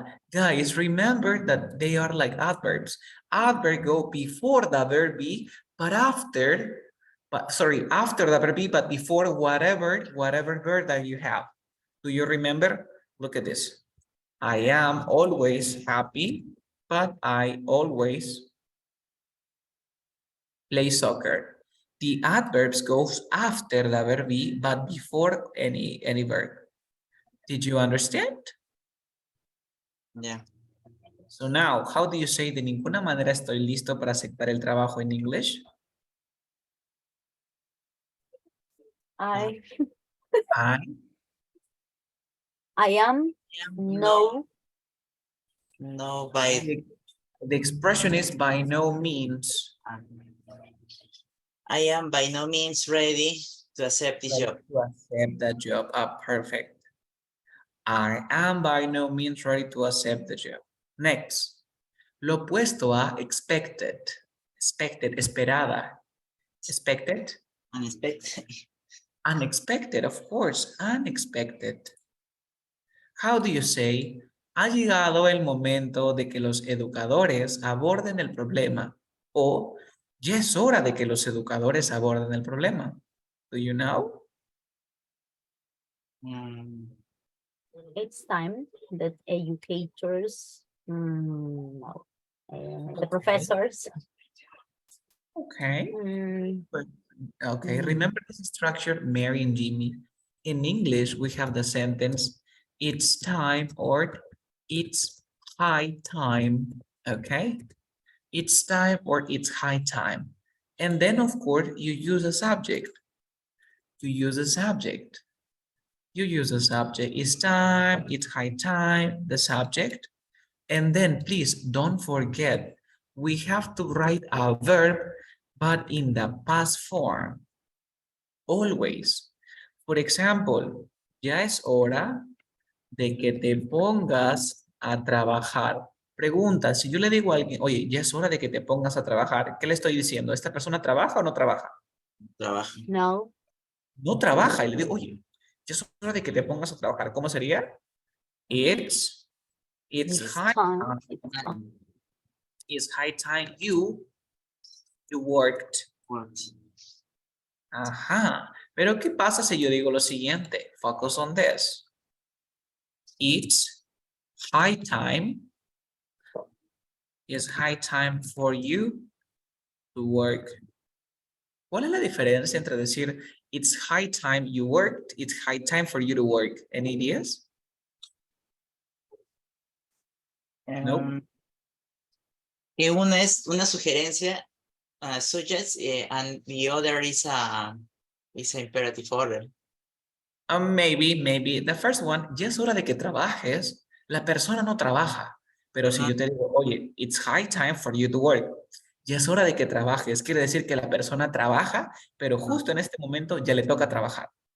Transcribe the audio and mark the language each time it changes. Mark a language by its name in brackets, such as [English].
[English] Guys, remember that they are like adverbs. Adverb go before the verb be, but after the verb be, but before whatever verb that you have. Do you remember? Look at this. I am always happy, but I always play soccer. The adverbs goes after the verb be, but before any verb. Did you understand? Yeah. So now, how do you say [Spanish] de ninguna manera estoy listo para aceptar el trabajo [English] in English? I am No by the expression is by no means. I am by no means ready to accept this job. To accept that job. Perfect. I am by no means ready to accept the job. [Spanish] Next. Lo opuesto a expected. [English] Expected, esperada. Expected. Unexpected. Unexpected, of course, unexpected. How do you say? [Spanish] Ha llegado el momento de que los educadores aborden el problema. O ya es hora de que los educadores aborden el problema. [English] Do you know? It's time that educators, no, the Okay. professors. Okay. mm, Okay, remember this structure, Mary and Jimmy. In English, we have the sentence, it's time or it's high time, okay? It's time or it's high time. And then, of course, you use a subject. You use a subject. You use a subject. It's time, it's high time, the subject. And then, please, don't forget, we have to write a verb, but in the past form. Always. [Spanish] Por ejemplo, ya es hora de que te pongas a trabajar. Pregunta, si yo le digo a alguien, oye, ya es hora de que te pongas a trabajar, ¿qué le estoy diciendo? ¿Esta persona trabaja o no trabaja? Trabajo. no, No trabaja. Y le digo, oye, ya es hora de que te pongas a trabajar. ¿Cómo sería? [English] It's it's high time. time. It's time. It's high time you worked. Works. [Spanish] Ajá. Pero ¿qué pasa si yo digo lo siguiente? [English] Focus on this. It's high time. It's high time for you to work. [Spanish] ¿Cuál es la diferencia entre decir [English] it's high time you worked, it's high time for you to work? Any ideas? No. [Spanish] Que una es una sugerencia, [English] suggest, and the other is a imperative order. Maybe. The first one, [Spanish] ya es hora de que trabajes. La persona no trabaja. Pero si yo te digo, oye, [English] it's high time for you to work. [Spanish] Ya es hora de que trabajes. Quiere decir que la persona trabaja, pero justo en este momento ya le toca trabajar.